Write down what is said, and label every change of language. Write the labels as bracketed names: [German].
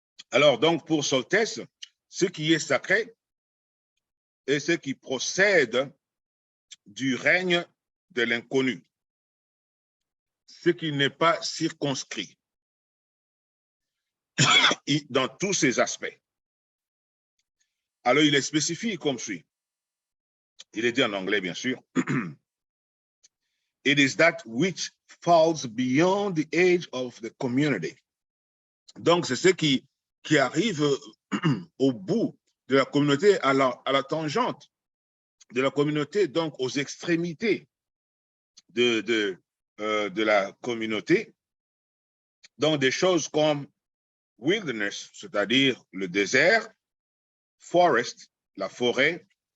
[French] Alors, donc, pour Soltès, ce qui est sacré est ce qui procède du règne de l'inconnu, ce qui n'est pas circonscrit dans tous ses aspects. Alors, il est spécifié comme suit. Il est dit en anglais, bien sûr. [English] It is that which falls beyond the age of the community. [French] Donc, c'est ce qui arrive au bout de la communauté, à la tangente la communauté, donc aux extrémités de la communauté, donc des choses comme wilderness, c'est-à-dire le désert, forest, la forêt,